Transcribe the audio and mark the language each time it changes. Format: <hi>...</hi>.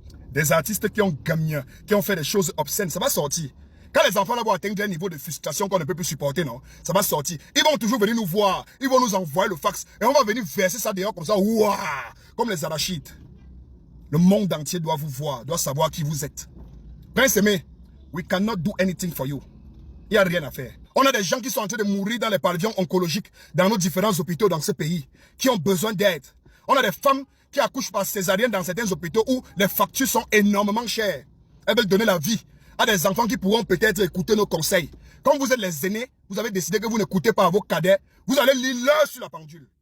<fr>Des artistes qui ont gagné, qui ont fait des choses obscènes. Ça va sortir. Quand les enfants là vont atteindre un niveau de frustration qu'on ne peut plus supporter, non, ça va sortir. Ils vont toujours venir nous voir. Ils vont nous envoyer le fax. Et on va venir verser ça dehors comme ça. Ouah, comme les arachides. Le monde entier doit vous voir, doit savoir qui vous êtes.</fr> <en>Prince Aimé, we cannot do anything for you.</en> <fr>Il n'y a rien à faire. On a des gens qui sont en train de mourir dans les pavillons oncologiques dans nos différents hôpitaux dans ce pays, qui ont besoin d'aide. On a des femmes qui accouchent par césarienne dans certains hôpitaux où les factures sont énormément chères. Elles veulent donner la vie à des enfants qui pourront peut-être écouter nos conseils. Quand vous êtes les aînés, vous avez décidé que vous n'écoutez pas à vos cadets, vous allez lire l'heure sur la pendule.</fr>